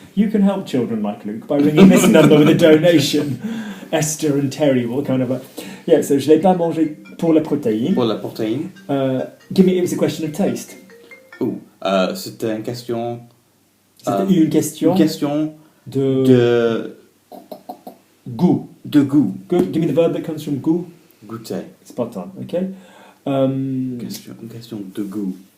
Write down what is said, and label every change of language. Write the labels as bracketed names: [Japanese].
[English] You can help children like Luke by ringing this number with a donation. Esther and Terry will kind of... yeah, so [French] je l'ai pas mangé pour la protéine. Pour la protéine. [English] Give me, it was a question of taste. [French] C'était une question... C'était une question... Une question de goût. De goût. [English] Good. Give me the verb that comes from goût. [French] Goûter. [English] Spot on, okay? [French] Une question de goût.